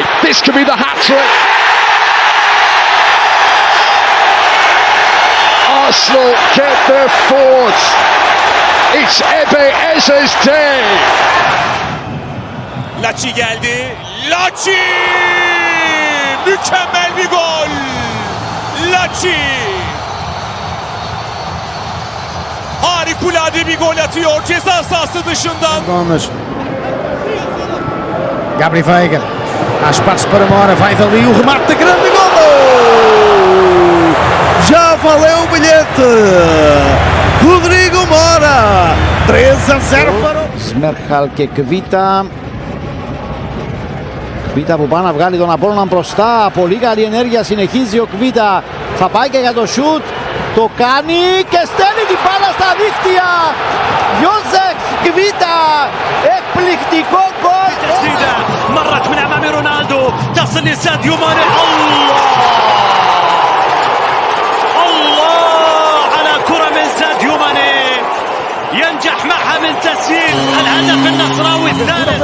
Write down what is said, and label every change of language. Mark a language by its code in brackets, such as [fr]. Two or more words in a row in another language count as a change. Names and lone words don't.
[en] This could be the hat-trick. Arsenal get their fourth. It's Eze's day. [tr] Laci geldi. Laci! Mükemmel bir gol. Laci! Harikulade bir gol atıyor ceza sahası dışından. [pt] Gomes. Gabri Veiga. Há espaço para Mora. Vai dali o remate de grande gol! Já valeu o bilhete! Rodrigo Mora! 3-0 para o... [el] Σμέρχαλ και Κβίτα. Κβίτα που πάνε να βγάλει τον Απόλλωνα μπροστά. Πολύ καλή ενέργεια. Συνεχίζει ο Κβίτα. Θα πάει και για το σουτ. Το κάνει και στέλνει την μπάλα στα δίχτυα. Ιώσεφ Κβίτα. Εκπληκτικό γκολ. [ar] مرت من امام رونالدو تصل لساديو ماني. الله على كرة من ساديو ماني ينجح معها من تسجيل الهدف النصراوي الثالث.